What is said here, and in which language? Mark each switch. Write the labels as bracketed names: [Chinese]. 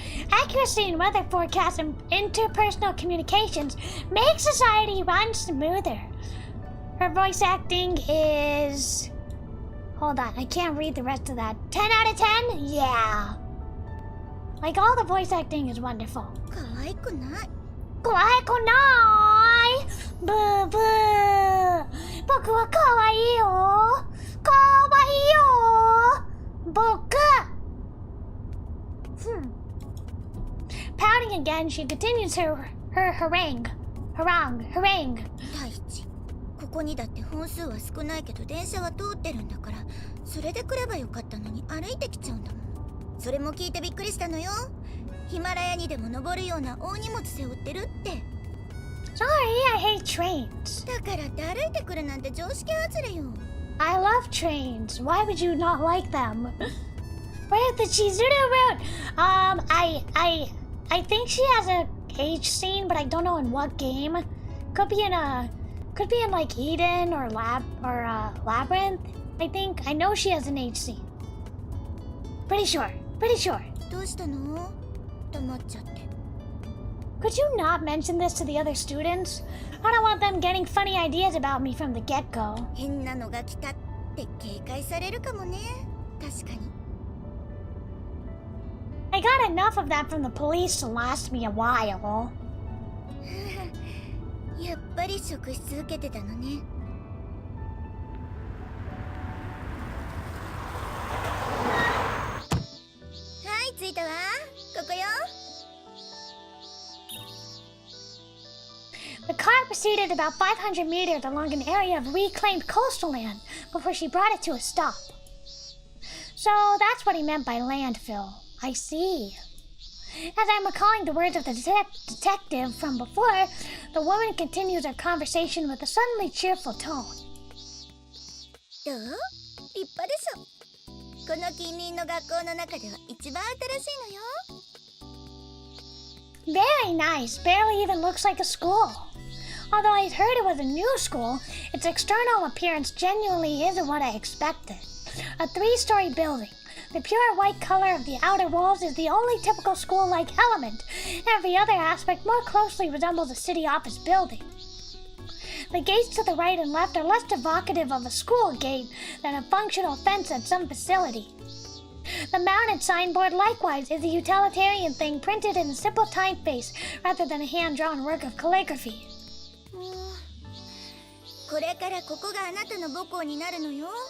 [English] Accuracy in weather forecasts and interpersonal communications make society run smoother. Her voice acting is... Hold on, I can't read the rest of that. 10 out of 10? Yeah. Like, all the voice acting is wonderful. [Japanese] 可愛くない。可愛くないブーブー僕は可愛いよ可愛いよ僕 [English] Pouting again, she continues her harangue. [Japanese] 第一、ここにだって本数は少ないけど電車は通ってるんだから、それで来ればよかったのに歩いてきちゃうんだもん。それも聞いてびっくりしたのよ。ヒマラヤにでも登るような大荷物背負ってるって。 [English] Sorry, I hate trains. [Japanese] だからって歩いてくるなんて常識外れよ。 [English] I love trains. Why would you not like them? Where's the Chizuru route? I think she has a age scene, but I don't know in what game. Could be in like Eden or Labyrinth. I think I know she has an age scene. Pretty sure. [Japanese] どうしたの？黙っちゃって。 [English] Could you not mention this to the other students? I don't want them getting funny ideas about me from the get-go. [Japanese] 変なのが来たって警戒されるかもね。確かに。 [English] I got enough of that from the police to last me a while. [Japanese] やっぱり職質受けてたのね。はい、着いたわ。ここよ。 [English] The car proceeded about 500 meters along an area of reclaimed coastal land before she brought it to a stop. So that's what he meant by landfill. I see. As I'm recalling the words of the detective from before, the woman continues her conversation with a suddenly cheerful tone. [Japanese] どう？立派でしょ。この近隣の学校の中では一番新しいのよ。 [English] Very nice, barely even looks like a school. Although I'd heard it was a new school, its external appearance genuinely isn't what I expected. A 3-story building. The pure white color of the outer walls is the only typical school-like element. Every other aspect more closely resembles a city office building. The gates to the right and left are less evocative of a school gate than a functional fence at some facility. The mounted signboard likewise is a utilitarian thing printed in a simple typeface rather than a hand-drawn work of calligraphy. [Japanese] これからここがあなたの母校になるのよ。